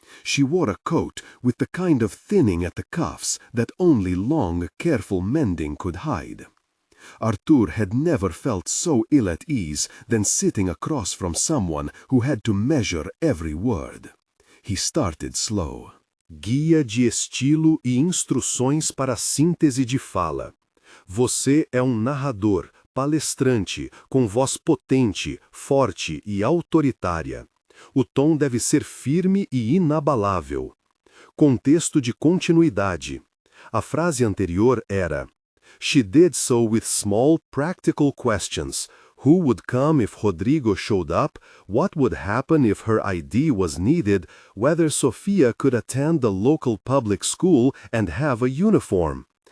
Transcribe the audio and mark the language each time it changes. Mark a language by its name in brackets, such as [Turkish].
[English] She wore a coat with the kind of thinning at the cuffs that only long, careful mending could hide. Arthur had never felt so ill at ease than sitting across from someone who had to measure every word. He started slow. [Portuguese] Guia de estilo e instruções para a síntese de fala. Você é narrador, palestrante, com voz potente, forte e autoritária. O tom deve ser firme e inabalável. Contexto de continuidade. A frase anterior era: [English] She did so with small, practical questions. Who would come if Rodrigo showed up? What would happen if her ID was needed? Whether Sofia could attend the local public school and have a uniform?